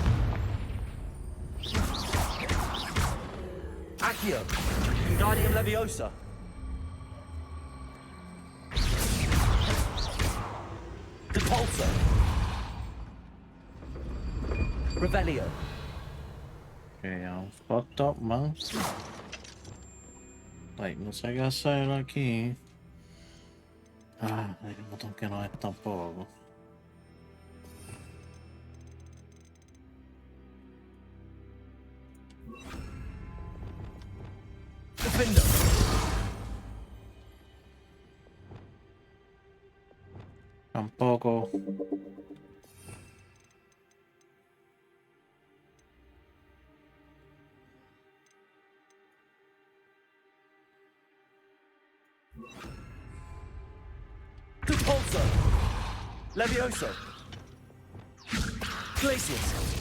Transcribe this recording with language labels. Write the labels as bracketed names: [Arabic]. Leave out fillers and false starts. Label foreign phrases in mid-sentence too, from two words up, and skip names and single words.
[Spanish] Accio. Wingardium Leviosa. Depulso. Revelio. [English] Okay, I'm fucked up, man. Like, [Spanish] no sé qué hacer aquí. Ah, hay un botón que no es tampoco. Defender. Tampoco. Depulso. Levioso. Glacius.